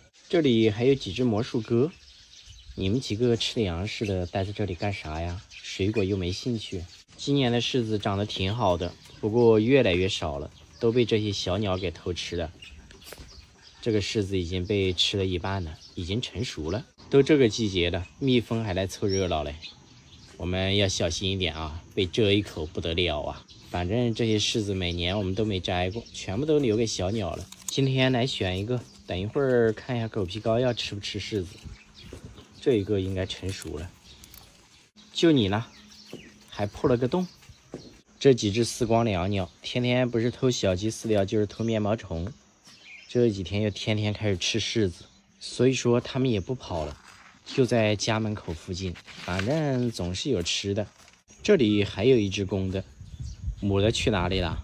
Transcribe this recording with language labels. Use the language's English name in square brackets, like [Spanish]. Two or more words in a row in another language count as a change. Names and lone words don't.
[Chinese] 這裡還有幾隻魔術鴿，你們幾個吃糧食的待在這裡幹啥呀？水果又沒興趣。今年的柿子長得挺好的，不過越來越少了，都被這些小鳥給偷吃了。這個柿子已經被吃了一半了，已經成熟了。都這個季節了，蜜蜂還來湊熱鬧嘞。我們要小心一點啊，被蟄一口不得了啊。反正這些柿子每年我們都沒摘過，全部都留給小鳥了。今天來選一個，等一會兒看一下狗皮膏藥吃不吃柿子。這一個應該成熟了。就你呢，還破了個洞。這幾隻四光椋鳥天天不是偷小雞飼料就是偷面包蟲，這幾天又天天開始吃柿子，所以說它們也不跑了，就在家門口附近，反正總是有吃的。這裡還有一隻公的，母的去哪裡了？